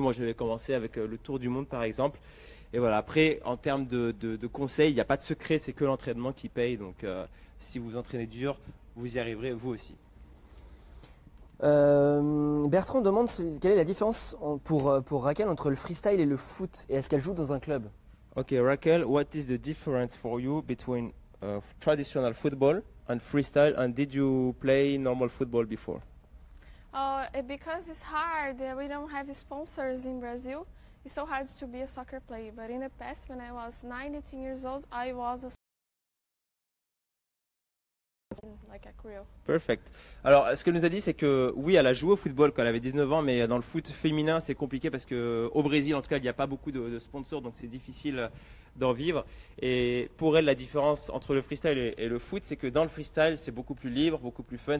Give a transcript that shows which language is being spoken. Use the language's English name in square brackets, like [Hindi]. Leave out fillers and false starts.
[French] Moi, j'avais commencé avec le Tour du Monde par exemple. Et voilà, après, en termes de conseils, il n'y a pas de secret, c'est que l'entraînement qui paye. Donc si vous entraînez dur, vous y arriverez vous aussi. Bertrand demande quelle est la différence pour Raquel entre le freestyle et le foot et est-ce qu'elle joue dans un club? [English] Okay, Raquel, what is the difference for you between traditional football and freestyle? And did you play normal football before? Because it's hard, we don't have sponsors in Brazil. It's so hard to be a soccer player. But in the past, when I was 19 years old, I was a like a career. Perfect. [French] Alors, ce qu'elle nous a dit, c'est que oui, elle a joué au football quand elle avait 19 ans, mais dans le foot féminin, c'est compliqué parce que au Brésil, en tout cas, il n'y a pas beaucoup de sponsors, donc c'est difficile d'en vivre. Et pour elle, la différence entre le freestyle et le foot, c'est que dans le freestyle, c'est beaucoup plus libre, beaucoup plus fun.